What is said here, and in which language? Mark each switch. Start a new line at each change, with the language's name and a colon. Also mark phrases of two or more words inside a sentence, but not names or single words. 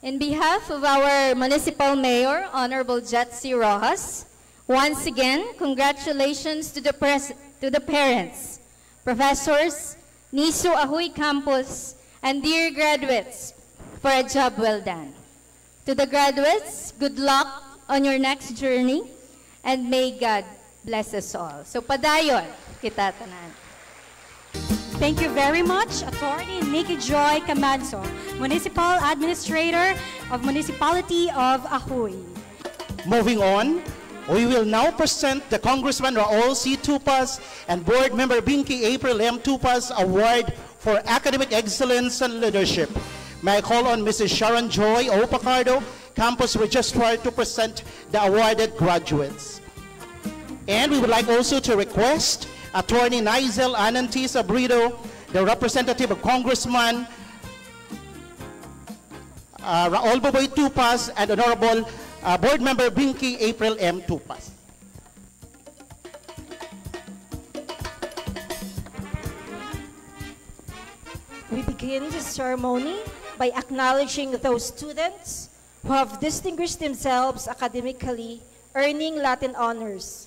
English: In behalf of our Municipal Mayor, Honorable Jetsi Rojas, once again, congratulations to the parents, professors, NISU Ahoy Campus, and dear graduates for a job well done. To the graduates, good luck on your next journey, and may God bless us all.
Hiligaynon: So padayon kita tanan.
English: Thank you very much, Attorney Nikki Joy Camanso, Municipal Administrator of Municipality of Ahoy. Moving on, we will now present the Congressman Raul C. Tupas and Board Member Binky April M. Tupas Award for Academic Excellence and Leadership. May I call on Mrs. Sharon Joy O. Pacardo, Campus Registrar, to present the awarded graduates. And we would like also to request Attorney Nizel Anantis Abrido, the representative of Congressman Raul Boboy Tupas, and Honorable Board Member Binky April M. Tupas. We begin this ceremony by acknowledging those students who have distinguished themselves academically, earning Latin honors.